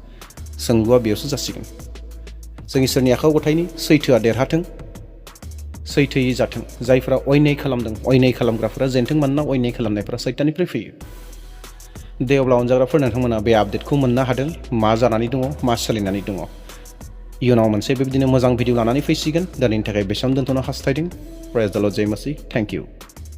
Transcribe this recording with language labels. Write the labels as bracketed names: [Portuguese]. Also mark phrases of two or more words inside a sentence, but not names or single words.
[Bodo] सोंलुआ बेयावसो जासिगोन। जों इसोरनि आखायाव गथायनि सैथोआ देरहाथों, सैथोयै जाथों, जायफोरा अयनाय खालामदों अयनाय खालामग्राफोरा जेनथों, मानोना अयनाय खालामनायफोरा सैताननिफ्राय फैयो। दे अब्ला अनजाग्राफोर, नोंथांमोना बे आपडेटखौ मोननो हादों, मा जानानै दङ, मा सोलिनानै दङ। इयुनाव मोनसे बेबायदिनो मोजां भिडिअ लानानै फैसिगोन। दिनैनि थाखाय बेसेबां दोनथ'नो हास्थायदों। [English] Praise the Lord, [Hindi] जय मसीह, [English] Thank you.